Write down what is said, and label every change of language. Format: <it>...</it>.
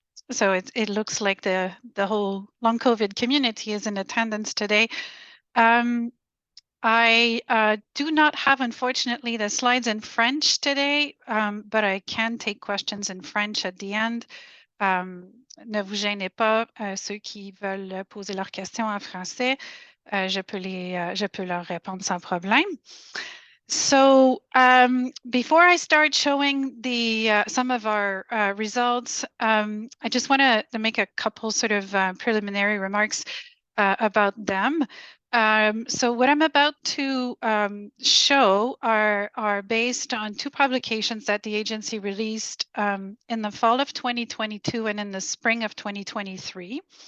<en>So it looks like the whole Long COVID community is in attendance today. I do not have, unfortunately, the slides in French today, but I can take questions in French at the end.</en> <fr>Ne vous gênez pas, ceux qui veulent poser leurs questions en français, je peux leur répondre sans problème.</fr> <en>So before I start showing the some of our results, I just want to make a couple sort of preliminary remarks about them. So what I'm about to show are based on 2 publications that the agency released in the fall of 2022 and in the spring of 2023.</en>